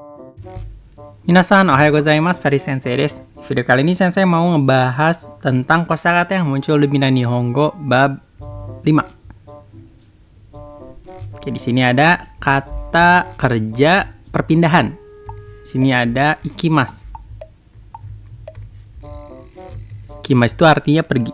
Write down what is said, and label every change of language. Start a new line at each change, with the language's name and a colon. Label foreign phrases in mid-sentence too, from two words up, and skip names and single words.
Japanese: 皆さん、おはようございます、Ferry先生です.
Indonesian: Video kali ini Sensei mau ngebahas tentang kosakata yang muncul di Minna Nihongo bab 5. Oke, di sini ada kata kerja perpindahan. Di sini ada ikimasu. Ikimasu itu artinya pergi.